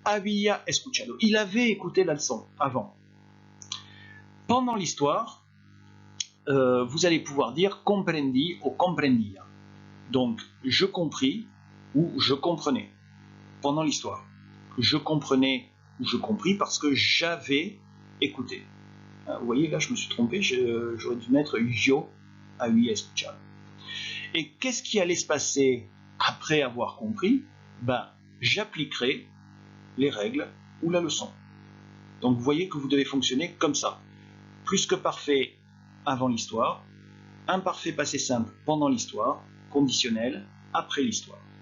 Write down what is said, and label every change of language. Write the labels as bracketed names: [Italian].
[Spanish] Había escuchado. [French] Il avait écouté la leçon avant. Pendant l'histoire, vous allez pouvoir dire comprendí ou comprendía. Donc, je compris ou je comprenais pendant l'histoire. Je comprenais ou je compris parce que j'avais écouté. Vous voyez, là, je me suis trompé. J'aurais dû mettre [Spanish] yo había escuchado. [French] Et qu'est-ce qui allait se passer après avoir compris? J'appliquerai les règles ou la leçon. Donc, vous voyez que vous devez fonctionner comme ça. Plus que parfait avant l'histoire, imparfait passé simple pendant l'histoire, conditionnel après l'histoire.